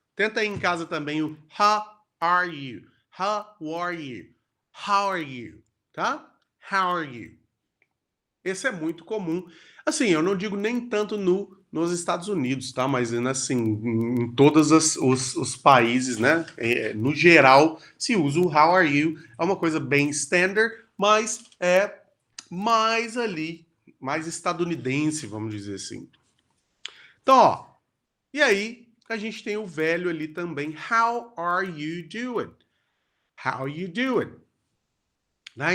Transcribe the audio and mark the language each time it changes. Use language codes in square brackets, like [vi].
[pt] Tenta aí em casa também o [en] how are you? How are you? How are you? Tá? How are you? [pt] Esse é muito comum. Assim, eu não digo nem tanto nos Estados Unidos, tá? Mas assim, em todos os países, né? No geral, se usa o [en] how are you. [pt] É uma coisa bem standard, mas é mais ali, mais estadunidense, vamos dizer assim. Então, ó, e aí a gente tem o velho ali também. [en] How are you doing? How you doing? Né?